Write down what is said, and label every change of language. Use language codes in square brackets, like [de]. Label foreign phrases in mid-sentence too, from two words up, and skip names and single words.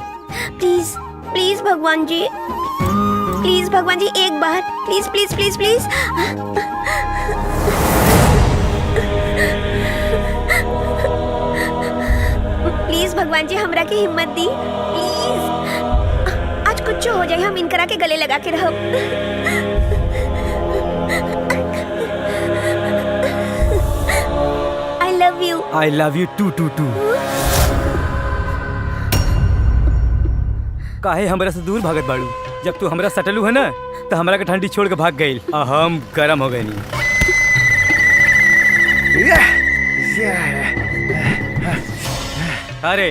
[bho] प्लीज प्लीज भगवान जी, प्लीज भगवान जी एक बार, प्लीज प्लीज प्लीज प्लीज। प्लीज भगवान जी हमरा के हिम्मत दी, प्लीज। आज कुछ हो जाए हम इनकरा के गले लगा के रहो। [en] I love you too too too। [bho] काहे हमरा से दूर भागत बाड़ू? जब तू हमरा सटलू है ना तो हमरा के ठंडी छोड़ के भाग गई, हम गरम हो गए नी। अरे